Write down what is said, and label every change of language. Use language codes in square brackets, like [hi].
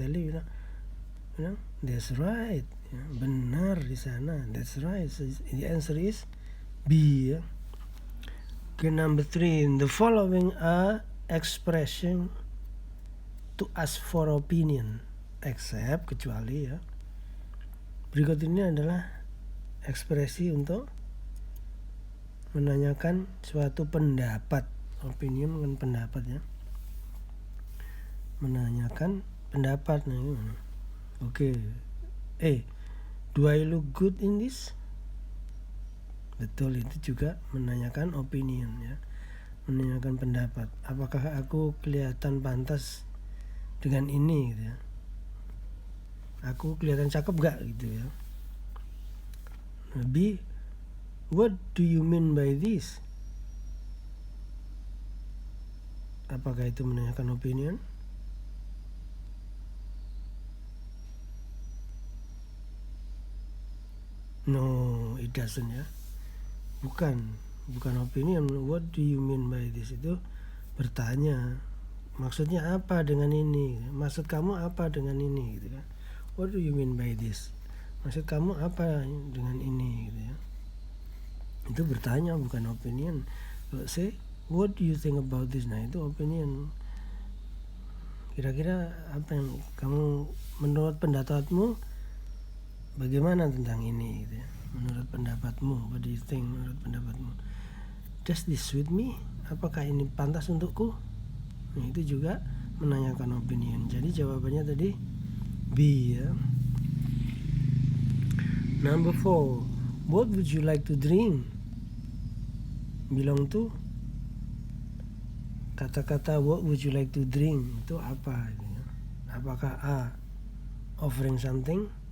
[en] Sally bilang, that's right. Ya, benar di sana. That's right. So the answer is B. Ya. Okay, number 3. The following are expression to ask for opinion, except, kecuali ya. [id] Berikut ini adalah ekspresi untuk menanyakan suatu pendapat. Opinion kan pendapat ya. Menanyakan pendapat. Nah, gimana? Oke. [en] Do I look good in this? [id] Betul, itu juga menanyakan opinion ya. Menanyakan pendapat. Apakah aku kelihatan pantas dengan ini, gitu ya. Aku kelihatan cakep gak, gitu ya. [en] B, what do you mean by this? [id] Apakah itu menanyakan opinion? [en] No, it doesn't ya. Bukan opinion. What do you mean by this? Itu bertanya. [id] Maksudnya apa dengan ini? Maksud kamu apa dengan ini, gitu kan? What do you mean by this? Maksud kamu apa dengan ini, gitu ya. Itu bertanya, bukan opinion. [en] Kalau say, what do you think about this? [id] Nah, itu opinion. Kira-kira apa yang kamu, menurut pendapatmu bagaimana tentang ini, gitu ya. Menurut pendapatmu, what do you think, menurut pendapatmu? Does this suit me? Apakah ini pantas untukku? Nah, itu juga menanyakan opinion. Jadi jawabannya tadi B ya. [en] Number 4, what would you like to drink? Bilang tuh kata-kata what would you like to drink itu apa? [id] Apakah A, offering something?